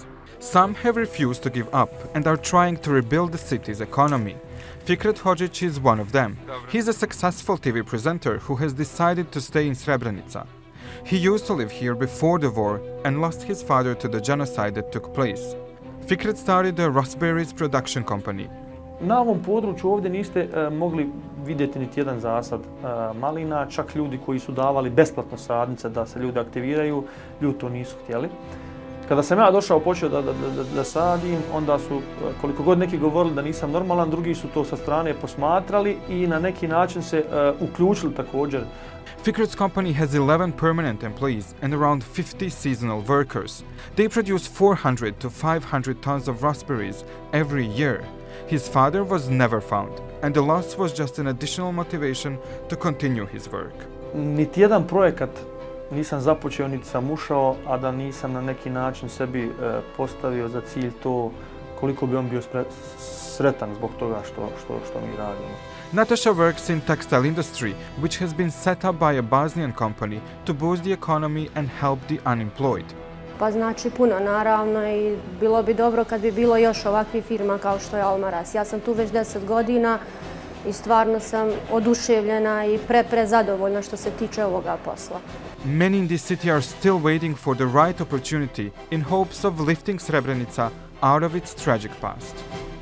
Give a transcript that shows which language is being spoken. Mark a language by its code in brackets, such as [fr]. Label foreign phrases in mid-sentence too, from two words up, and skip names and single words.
[en] Some have refused to give up and are trying to rebuild the city's economy. Fikret Hodzic is one of them. He's a successful TV presenter who has decided to stay in Srebrenica. He used to live here before the war and lost his father to the genocide that took place. Fikret started a raspberries production company. [bs] Na ovom području ovdje niste mogli vidjeti niti jedan zasad malina, čak ljudi koji su davali besplatno sadnice da se ljudi aktiviraju, ljudi to nisu htjeli. Kada sam ja došao, počeo da sadim, onda su, koliko god neki govorili da nisam normalan, drugi su to sa strane posmatrali i na neki način se uključili također. [en] Fikret's company has 11 permanent employees and around 50 seasonal workers. They produce 400 to 500 tons of raspberries every year. His father was never found, and the loss was just an additional motivation to continue his work. [bs] Niti jedan projekat nisam započeo, niti sam ušao, a da nisam na neki način sebi postavio za cilj to koliko bi on bio sretan zbog toga što mi radimo. [en] Natasha works in textile industry, which has been set up by a Bosnian company to boost the economy and help the unemployed. [bs] Pa znači puno naravno i bilo bi dobro kad bi bilo još ovakvih firma kao što je Almaras. Ja sam tu već 10 godina i stvarno sam oduševljena i zadovoljna što se tiče ovoga posla. [en] Many in this city are still waiting for the right opportunity in hopes of lifting Srebrenica out of its tragic past.